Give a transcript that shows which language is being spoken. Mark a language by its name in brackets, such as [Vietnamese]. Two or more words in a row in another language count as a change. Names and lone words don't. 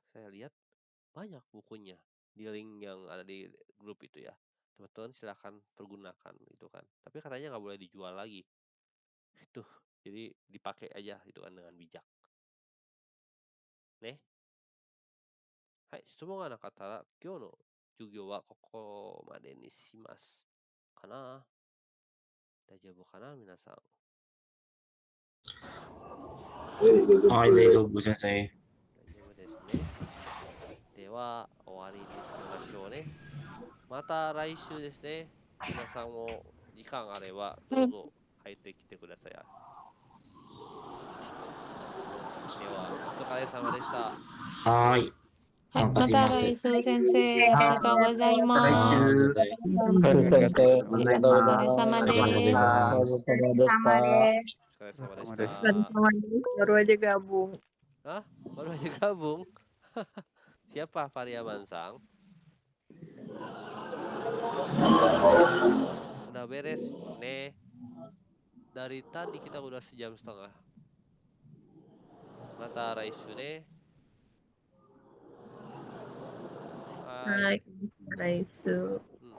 [Indonesian] Saya lihat banyak bukunya di link yang ada di grup itu ya. Teman-teman silahkan pergunakan gitu kan. Tapi katanya nggak boleh dijual lagi. Itu jadi dipakai aja gitu kan dengan bijak. Nih. Hai, semua anak kata [Japanese] 今日の授業はここまでにします. Kana? 大丈夫かな皆さん? はい、大丈夫、先生。大丈夫ですね。では、終わりにしましょうね。また来週ですね。皆さんも時間あれば、どうぞ入ってきてください。では、お疲れ様でした。はい。はい、参加まします。た来週先生、ありがとうございまはい、す。先生。先生、ありがとうございお疲れ様ありがとうございです。ます。ます。お疲れ様でし [Indonesian] Sama [Japanese] た。 [Indonesian] deh. [Japanese] お疲れ様でし [Indonesian] Sama deh. [Japanese] た。 [Indonesian] Sama deh. Baru aja gabung. Hah? Baru aja gabung? Siapa Pariaman Sang? Udah beres nih. Dari tadi kita udah sejam setengah. Mata Raisu nih. Hai. Hai, Raisu.